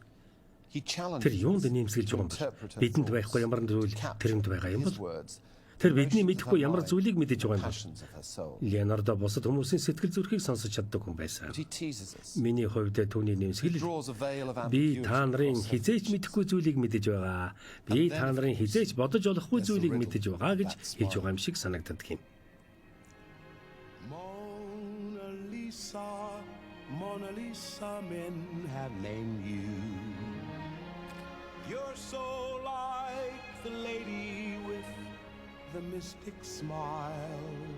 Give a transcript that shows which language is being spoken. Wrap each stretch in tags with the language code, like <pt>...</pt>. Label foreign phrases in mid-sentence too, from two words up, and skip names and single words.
<mn>Тэр юунд нэмсгэлж байгаа юм бол бидэнд байхгүй ямар зүйл тэрэнд байгаа юм бол тэр бидний мэдэхгүй ямар зүйлийг мэдэж байгаа юм бол Леонардо бусад хүмүүсийн сэтгэл зүрхийг сонсож чаддаг хүн байсан. Миний хувьд түүний нэмсгэл би та нарын хизээч мэдэхгүй зүйлийг мэдэж байгаа. Би та нарын хизээч бодож олохгүй зүйлийг мэдэж байгаа гэж хэлж байгаа юм шиг санагддаг юм.</mn> <en>Mona Lisa, men have named you. You're so like the lady with the mystic smile.</en>